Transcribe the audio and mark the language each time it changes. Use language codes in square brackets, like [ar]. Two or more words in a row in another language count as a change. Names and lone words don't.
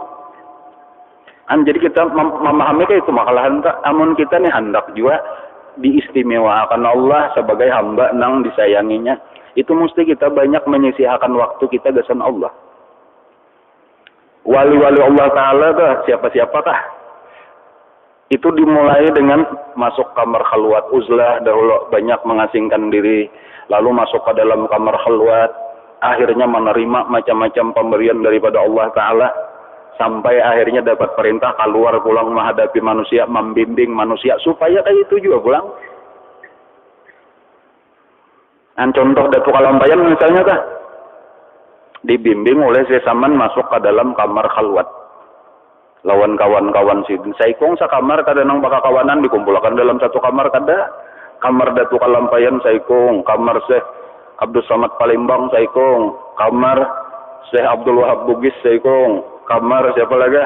[bjn] Jadi kita memahami itu makalahan amun kita nih hendak juga diistimewakan Allah sebagai hamba nang disayanginya. [id] Itu mesti kita banyak menyisihkan waktu kita gasan Allah. Wali-wali Allah Ta'ala tuh siapa-siapakah? Itu dimulai dengan masuk kamar khalwat uzlah, dahulu banyak mengasingkan diri, lalu masuk ke dalam kamar khalwat, akhirnya menerima macam-macam pemberian daripada Allah Ta'ala, sampai akhirnya dapat perintah keluar pulang menghadapi manusia, membimbing manusia, supaya kayak itu juga pulang. Dan contoh Datuk Kalampayan misalnya kah, dibimbing oleh sesaman masuk ke dalam kamar khalwat. [bjn] Lawan kawan-kawan sidin saikong sa kamar kada nang baka kawanan dikumpulkan dalam satu kamar kada. Kamar Datuk Kalampayan saikong, kamar Syekh Abdul Samad Palembang saikong, kamar Syekh Abdul Wahab Bugis saikong, kamar siapa lagi?